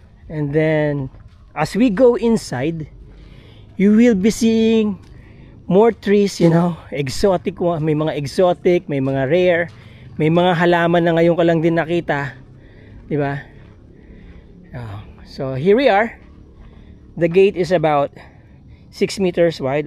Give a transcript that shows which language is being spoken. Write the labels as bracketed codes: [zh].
[en] And then as we go inside, you will be seeing more trees, you know, exotic. [tl] May mga exotic, may mga rare, may mga halaman na ngayon ko lang din nakita, di ba? [en] So here we are. The gate is about 6 meters wide.